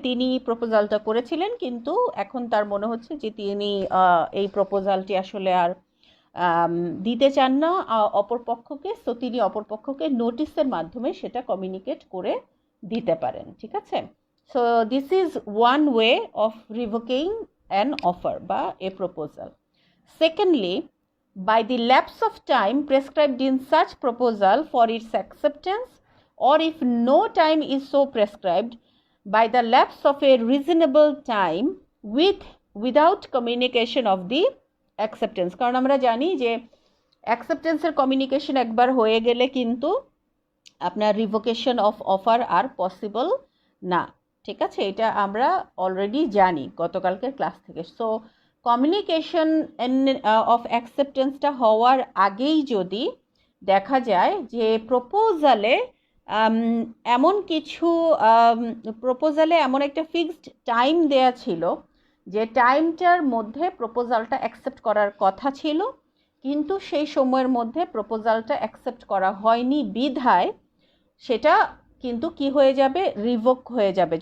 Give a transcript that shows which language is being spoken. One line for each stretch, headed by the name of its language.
Bangla: তিনি প্রপোজালটা করেছিলেন, কিন্তু এখন তার মনে হচ্ছে যে তিনি এই প্রপোজালটি আসলে আর দিতে চান না অপরপক্ষকে, সো তিনি অপরপক্ষকে নোটিশের মাধ্যমে সেটা কমিউনিকেট করে দিতে পারেন, ঠিক আছে?
English: So this is one way of revoking an offer বা a proposal. Secondly, by the lapse of time prescribed in such proposal for its acceptance, or if no time is so prescribed, by the lapse of a reasonable time without communication of the acceptance,
Bangla: কারণ আমরা জানি যে অ্যাকসেপ্টেন্সের communication একবার হয়ে গেলে কিন্তু আপনার revocation of offer আর possible না, ঠিক আছে? এটা আমরা অলরেডি জানি গতকালকের ক্লাস থেকে। সো কমিউনিকেশন অফ অ্যাকসেপ্টেন্সটা হওয়ার আগেই যদি দেখা যায় যে প্রপোজালে এমন কিছু প্রপোজালে এমন একটা ফিক্সড টাইম দেয়া ছিল যে টাইমটার মধ্যে প্রপোজালটা অ্যাকসেপ্ট করার কথা ছিল, কিন্তু সেই সময়ের মধ্যে প্রপোজালটা অ্যাকসেপ্ট করা হয়নি বিধায় সেটা কিন্তু কি হয়ে যাবে, রিভোক হয়ে যাবে।